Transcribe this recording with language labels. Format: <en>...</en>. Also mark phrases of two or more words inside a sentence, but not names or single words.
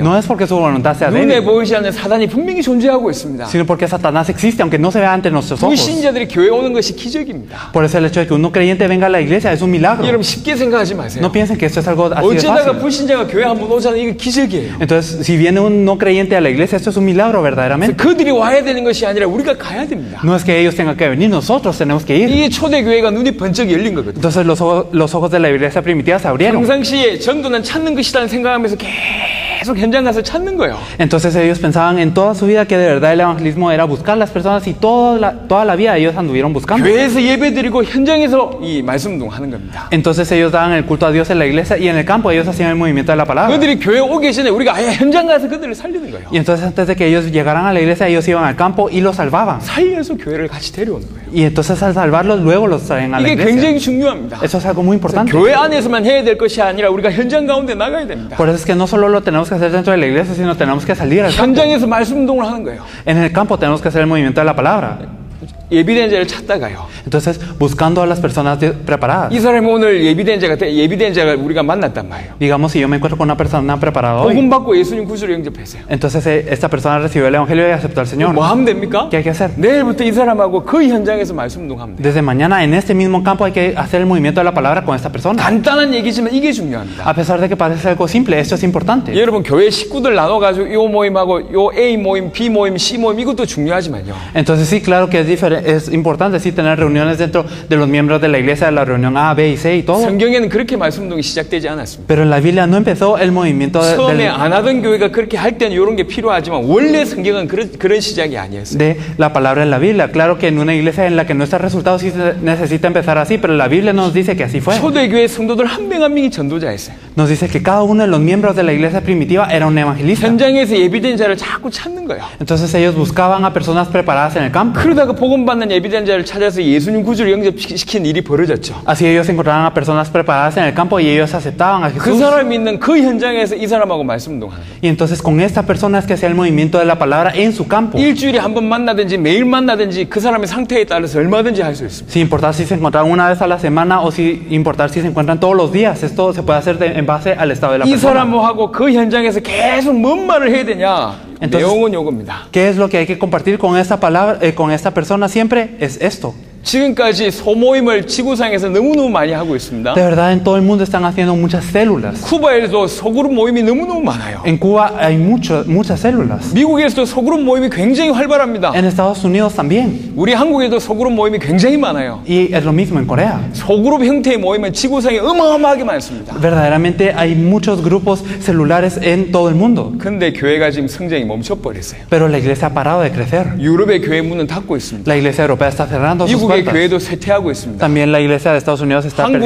<es>No es porque su voluntad sea</es> <ko>눈에</ko> <es>débil,</es> <ko>보이지 않는 사단이 분명히 존재하고 있습니다.</ko> <es>sino porque Satanás existe, aunque no se vea ante nuestros ojos.</es> <ko>불신자들이 교회 오는 것이 기적입니다.</ko> <es>Por eso el hecho de que un no creyente venga a la iglesia es un milagro.</es> <ko>여러분 쉽게 생각하지 마세요.</ko> <es>No piensen que esto es algo así de</es> <ko>어쩌다가</ko> <es>fácil.</es> <ko>불신자가 교회 한번 오잖아요. 이거 기적이에요.</ko> <es>Entonces, si viene un no creyente a la iglesia, esto es un milagro verdaderamente.</es> <ko>그들이 와야 되는 것이 아니라 우리가 가야 됩니다.</ko> <es>No es que ellos tengan que venir, nosotros tenemos que ir.</es> <ko>이게 초대교회가 눈이 번쩍 열린 거거든요.</ko> <es>Entonces los ojos de la iglesia primitiva se abrieron.</es> <ko>평상시에 전도는 찾는 것이라는 생각하면서 계속 현장 가서 찾는 거예요.</ko> <es>Entonces ellos pensaban en toda su vida que de verdad el evangelismo era buscar las personas y toda la vida ellos anduvieron buscando.</es> <ko>교회에서 예배드리고 현장에서 이 말씀 운동하는 겁니다.</ko> <es>Entonces ellos daban el culto a Dios en la iglesia y en el campo ellos hacían el movimiento de la palabra.</es> <ko>그들이 교회 오기 전에 우리가 아예 현장 가서 그들을 살리는 거예요.</ko> <es>Y entonces antes de que ellos llegaran a la iglesia ellos iban al campo y los salvaban.</es> <ko>살려서 교회를 같이 데려오는 거예요.</ko> <es>Y entonces al salvarlos luego los traen a la</es> <ko>이게</ko> <es>iglesia.</es> <ko>굉장히 중요합니다.</ko> <es>Eso es algo muy importante.</es> <ko>교회 안에서만 해야 될 것이 아니라 우리가 현장 가운데 나가야 됩니다.</ko> <es>Por eso es que no solo lo tenemos que hacer dentro de la iglesia, sino tenemos que salir al campo.</es> <ko>현장에서 말씀 운동을 하는 거예요.</ko> <es>En el campo tenemos que hacer el movimiento de la palabra.</es> <ko>예비된 자를 찾다가요.</ko> <es>Entonces, buscando a las personas preparadas.</es> <ko>이 사람이 오늘 예비된 자가 우리가 만났단 말이에요.</ko> <es>Digamos, si yo me encuentro con una persona preparada hoy,</es> <ko>복음 받고 예수님 구주로 영접했어요.</ko> <es>entonces esta persona recibió el evangelio y aceptó al Señor.</es> <ko>뭐 하면 됩니까?</ko> <es>¿Qué hay que hacer?</es> <ko>내일부터 이 사람하고 그 현장에서 말씀 운동하면 돼요.</ko> <es>Desde mañana, en este mismo campo, hay que hacer el movimiento de la palabra con esta persona.</es> <ko>간단한 얘기지만 이게 중요합니다.</ko> <es>A pesar de que parece algo simple, esto es importante.</es> <ko>여러분 교회 식구들 나눠가지고 요 모임하고 요 A 모임, B 모임, C 모임 이것도 중요하지만요.</ko> <es>Entonces sí, claro que es importante sí tener reuniones dentro de los miembros de la iglesia, la reunión A, B y C y todo.</es> <ko>성경에는 그렇게 말씀 운동이 시작되지 않았습니다.</ko> <es>Pero en la Biblia no empezó el movimiento</es> <ko>처음에 안 하던 교회가 그렇게 할 때는 이런 게 필요하지만 원래 성경은 그런 시작이 아니었어요.</ko> <es>de la palabra en la Biblia. Claro que en una iglesia en la que no está resultado sí se necesita empezar así, pero la Biblia nos dice que así fue.</es> <ko>초대교회 성도들 한 명 한 명이 전도자였어요.</ko> <es>Nos dice que cada uno de los miembros de la iglesia primitiva era un evangelista.</es> <ko>현장에서 예비된 자를 자꾸 찾는 거예요.</ko> <es>Entonces ellos buscaban a personas preparadas en el campo.</es> <ko>그러다가 복음 받는 예비된 자를 찾아서 예수님 구주를 영접시킨 일이 벌어졌죠.</ko> <es>Así ellos encontraban a personas preparadas en el campo y ellos aceptaban a</es> <ko>그</ko> <es>Jesús.</es> <ko>사람이 있는 그 현장에서 이 사람하고 말씀 운동하는 거예요.</ko> <es>Y entonces con esta persona es que hacía el movimiento de la palabra en su campo.</es> <ko>일주일에 한 번 만나든지 매일 만나든지 그 사람의 상태에 따라서 얼마든지 할 수 있습니다.</ko> <es>Sin importar si se encontraban una vez a la semana o sin importar si se encuentran todos los días. Esto se puede hacer en base al estado de la</es> <ko>이</ko> <es>persona.</es> <ko>사람하고 그 현장에서 계속 뭔 말을 해야 되냐?</ko> <es>Entonces,</es> <ko>내용은 요겁니다.</ko> <es>¿Qué es lo que hay que compartir con esta palabra, con esta persona siempre? Es esto.</es> <ko>지금까지 소모임을 지구상에서 너무너무 많이 하고 있습니다.</ko> <es>De verdad, en todo el mundo están haciendo muchas células.</es> <ko>쿠바에도 소그룹 모임이 너무너무 많아요.</ko> <es>En Cuba hay muchas células.</es> <ko>미국에서도 소그룹 모임이 굉장히 활발합니다.</ko> <es>En Estados Unidos también.</es> <ko>우리 한국에도 소그룹 모임이 굉장히 많아요.</ko> <es>Y es lo mismo en Corea.</es> <ko>소그룹 형태의 모임은 지구상에 어마어마하게 많습니다.</ko> <es>Verdaderamente hay muchos grupos celulares en todo el mundo.</es> <ko>근데 교회가 지금 성장이 멈춰버렸어요.</ko> <es>Pero la iglesia ha parado de crecer.</es> <ko>유럽의 교회 문은 닫고 있습니다.</ko> <es>La iglesia europea está cerrando sus</es> <ko>미국의</ko> <es>fuerzas.</es> <ko>교회도 쇠퇴하고 있습니다.</ko> <es>También la iglesia de Estados Unidos está perdiendo</es>